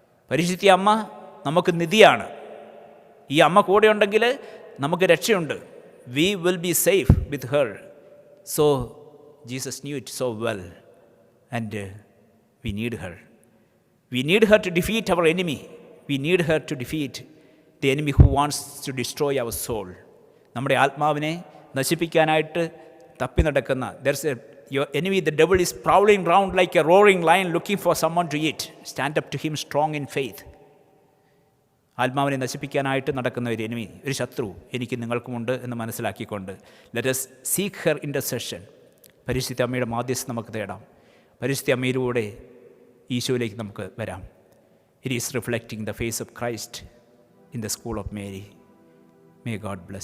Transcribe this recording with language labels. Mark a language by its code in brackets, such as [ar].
[ml] പരിശുദ്ധ അമ്മ നമുക്ക് നിധിയാണ്. ഈ അമ്മ കൂടെ ഉണ്ടെങ്കിൽ നമുക്ക് രക്ഷയുണ്ട്. [en] We will be safe with her. So Jesus knew it so well and we need her. We need her to defeat our enemy. We need her to defeat the enemy who wants to destroy our soul. [ml] നമ്മുടെ ആത്മാവിനെ നശിപ്പിക്കാനായിട്ട് തപ്പി നടക്കുന്ന [en] your enemy, the devil, is prowling round like a roaring lion looking for someone to eat. Stand up to him strong in faith. [ml] ആത്മാവിനെ നശിപ്പിക്കാനായിട്ട് നടക്കുന്ന ഒരു enemy, ഒരു ശത്രു എനിക്ക് നിങ്ങൾക്കുമുണ്ട് എന്ന് മനസ്സിലാക്കിക്കൊണ്ട് [en] Let us seek her intercession. [ml] പരിശുദ്ധ അമ്മയുടെ മാധ്യസ്ഥം നമുക്ക് തേടാം. പരിശുദ്ധ അമ്മയിലൂടെ ഈശോയിലേക്ക് നമുക്ക് വരാം. [en] It is reflecting the face of Christ in the school of Mary. May God bless you.